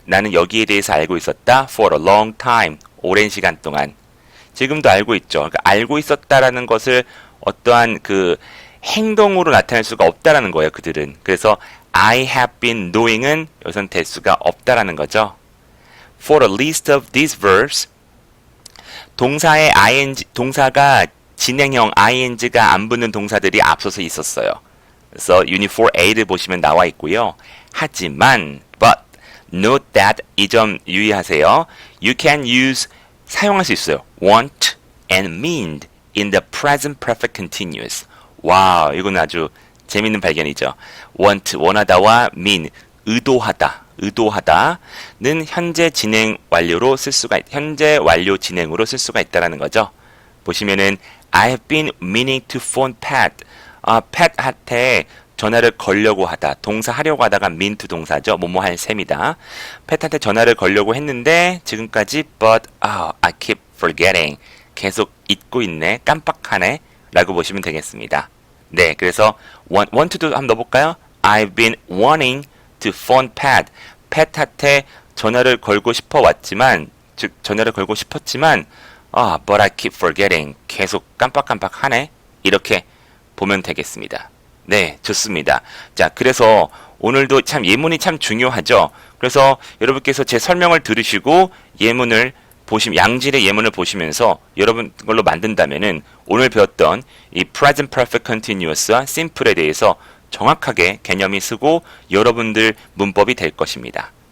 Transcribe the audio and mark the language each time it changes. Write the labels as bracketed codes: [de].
[ko] 나는 여기에 대해서 알고 있었다. [en] For a long time. [ko] 오랜 시간 동안. 지금도 알고 있죠. 그러니까 알고 있었다라는 것을 어떠한 그 행동으로 나타낼 수가 없다라는 거예요. 그들은. 그래서 [en] I have been knowing [ko] 은 여기선 될 수가 없다라는 거죠. [en] For a list of these verbs. [ko] 동사의 ing, 동사가 진행형 ing가 안 붙는 동사들이 앞서서 있었어요. 그래서 Unit 4A를 보시면 나와 있고요. 하지만, [en] but, note that [ko] 이 점 유의하세요. [en] You can use, [ko] 사용할 수 있어요. [en] want and mean in the present perfect continuous. [ko] 와, 이건 아주 재밌는 발견이죠. want, 원하다와 mean, 의도하다, 의도하다는 현재 진행 완료로 쓸 수가, 현재 완료 진행으로 쓸 수가 있다라는 거죠. 보시면은 [en] I have been meaning to phone Pat. [ko] Pat한테 전화를 걸려고 하다. 동사 하려고 하다가 mean to 동사죠. 뭐뭐 할 셈이다. Pat한테 전화를 걸려고 했는데 지금까지 [en] but I keep forgetting. [ko] 계속 잊고 있네. 깜빡하네. 라고 보시면 되겠습니다. 네, 그래서 want to도 한번 넣어볼까요? [en] I've been wanting to phone Pat. [ko] Pat한테 전화를 걸고 싶어 왔지만, 즉 전화를 걸고 싶었지만 [en] but I keep forgetting. [ko] 계속 깜빡깜빡하네. 이렇게 보면 되겠습니다. 네, 좋습니다. 자, 그래서 오늘도 참 예문이 참 중요하죠. 그래서 여러분께서 제 설명을 들으시고 예문을 양질의 예문을 보시면서 여러분 걸로 만든다면은 오늘 배웠던 이 present perfect continuous와 simple에 대해서 정확하게 개념이 쓰고 여러분들 문법이 될 것입니다.